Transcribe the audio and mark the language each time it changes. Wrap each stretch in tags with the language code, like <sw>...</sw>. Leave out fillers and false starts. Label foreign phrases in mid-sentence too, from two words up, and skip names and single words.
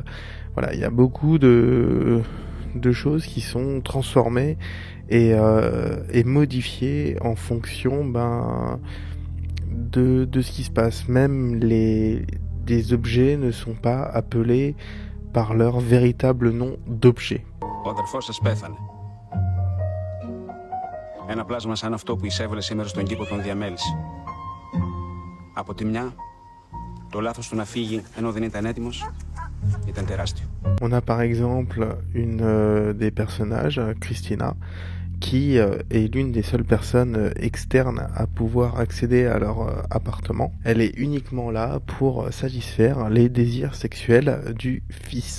<fr>Voilà, il y a beaucoup de choses qui sont transformées et modifiées en fonction de ce qui se passe. Même des objets ne sont pas appelés par leur véritable nom d'objet.</fr> <el>Ο αδερφός σας πέθανε. Ένα πλάσμα σαν αυτό που εισέβαλε σήμερα στον κήπο τον διαμέλυσε. Από τη μια, το λάθος του να φύγει ενώ δεν ήταν έτοιμος, Ήταν τεράστιο.</el> <fr>On a par exemple une des personnages, Christina, qui est l'une des seules personnes externes à pouvoir accéder à leur appartement. Elle est uniquement là pour satisfaire les désirs sexuels du fils.</fr>